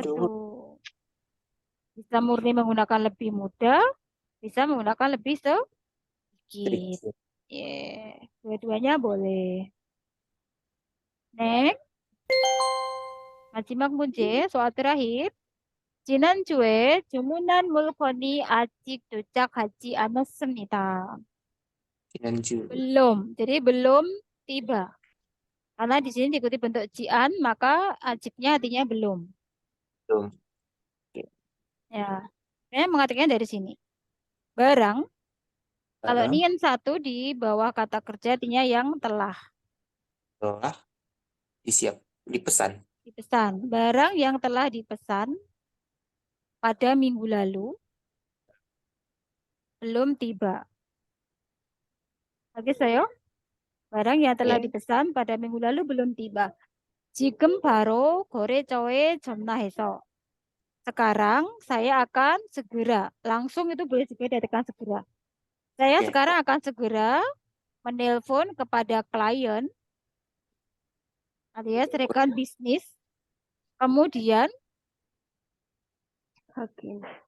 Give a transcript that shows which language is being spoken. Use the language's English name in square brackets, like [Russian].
[Indonesian] tuh bisa murni menggunakan lebih muda, bisa menggunakan lebih sedikit. sedikit. Dua-duanya boleh. Next, [Korean] 마지막 문제, [Indonesian] soal terakhir. [Korean] 지난주에 주문한 물건이 아직 도착하지 않았습니다. Cianjur. [Indonesian] Belum, jadi belum tiba. Karena di sini diikuti bentuk jian, maka ajiknya artinya belum. Belum. Ya, saya mengatakan dari sini. Barang, kalau Barang ini yang satu di bawah kata kerja artinya yang telah telah dipesan. dipesan. Barang yang telah dipesan pada minggu lalu belum tiba. Oke, saya. Barang yang telah Ya. dipesan pada minggu lalu belum tiba. [Korean] 지금 바로 거래처에 전화해서. [Indonesian] Sekarang saya akan segera. Langsung itu boleh juga dikatakan segera. Saya Oke. sekarang akan segera menelpon kepada klien alias rekan bisnis. Kemudian Oke.